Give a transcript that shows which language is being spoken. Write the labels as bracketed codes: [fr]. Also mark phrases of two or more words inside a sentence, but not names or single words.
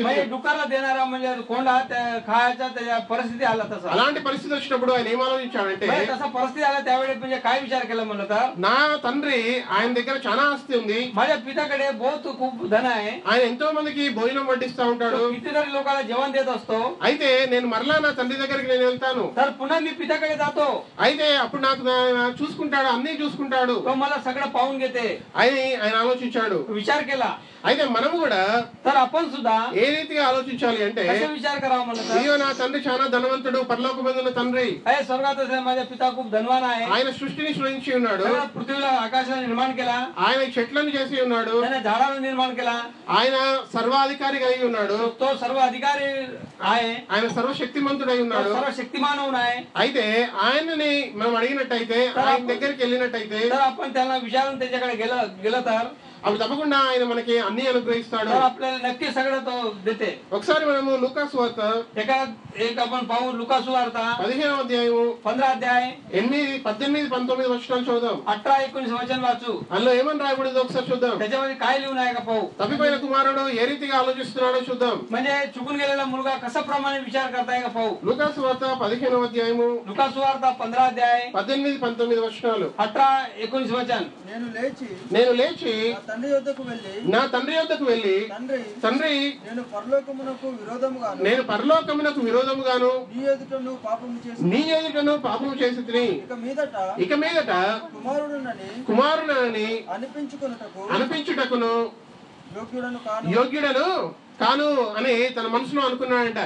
[mr] म्हणजे डुकरला देणारा म्हणजे कोंडा खायचा त्याच्या परिस्थिती आला तसा. [te] అలాంటి పరిస్థితి వచ్చినప్పుడు ఆయన ఏం ఆలోచించాడంటే, [mr] तसा परिस्थिती आला त्यावेळी म्हणजे काय विचार केला म्हणलं तर [te] నా తండ్రి ఆయన దగ్గర చాలా ఆస్తి ఉంది, [mr] माझ्या पिताकडे बहुत खूप धन आहे. [te] ఆయన ఎంతో మందికి భోజనం వడ్డిస్తా ఉంటాడు. [mr] तो कितीतरी लोकांना जेवण देत असतो. [te] అయితే నేను మరలా నా తండ్రి దగ్గరికి నేను వెళ్తాను. [mr] तर पुन्हा मी पिताकडे जातो. [te] అయితే అప్పుడు నాకు చూసుకుంటాడు, అన్ని చూసుకుంటాడు [mr] तो मला सगळं पाहून घेते [te] అని ఆయన ఆలోచించాడు. [mr] विचार केला. [te] అయితే మనము కూడా [mr] तर आपण सुद्धा [te] ఏ రీతిగా ఆలోచించాలి అంటే, [mr] कसे विचार करावा म्हणलं तर [te] అయ్యో నా తండ్రి చాలా ధనవంతుడు, పరలోకమందున్న తండ్రి, [mr] अरे स्वर्गात असलेला माझा पिता खूप धनवान आहे. [te] ఆయన సృష్టిని సృష్టించి ఉన్నాడు, [mr] सगळं पृथ्वीला आकाशाला निर्माण केला, [te] ఆయన చెట్లను చేసి ఉన్నాడు, [mr] त्याने झाडाला निर्माण केला, [te] ఆయన సర్వాధికారి కలిగి ఉన్నాడు, [mr] तो सर्व अधिकारी आहे, [te] ఆయన సర్వశక్తిమంతుడై [mr] तो [te] ఉన్నాడు. [mr] सर्व शक्तिमान होऊन आहे. [te] అయితే ఆయనని మనం అడిగినట్టయితే, ఆయన దగ్గరికి వెళ్ళినట్టయితే, [mr] तर आपण त्यांना विचारून त्याच्याकडे गेलं तर [te] అప్పుడు తప్పకుండా ఆయన మనకి అన్ని అనుగ్రహిస్తాడు. [mr] तर आपल्याला नक्की सगळं तो देते. [te] ఒకసారి మనము లూకా సువార్త [mr] एक आपण पाहू लुका सुवार्ता [te] 15వ అధ్యాయము [mr] 15 अध्याय [te] 8, 18, 19 వచనాలు చదువుదాం. [mr] 18-19 वचन वाचू. [te] అందులో ఏమని రాయబడిందో ఒకసారి చూద్దాం. [mr] त्याच्यामध्ये काय लिहून आहे का पाहू. [te] తప్పిపోయిన కుమారుడు ఏ రీతిగా ఆలోచిస్తున్నాడో చూద్దాం. [mr] म्हणजे चुकून गेलेला मुलगा कशा प्रमाणे विचार करताय का पाहू. [te] లూకా సువార్త 15వ అధ్యాయము [mr] लुका सुवार्ता 15 अध्याय [te] 18, 19 వచనాలు. [mr] 18-19 वचन. [te] నేను లేచి నా తండ్రి యొద్దకు వెళ్ళి తండ్రి నేను పరలోకమునకు విరోధముగాను నీ ఎదుటను పాపము చేసి చేసి ఇక మీదట కుమారుడనని అనిపించుటకును యోగ్యుడను కాను అని తన మనసులో అనుకున్నాడంట.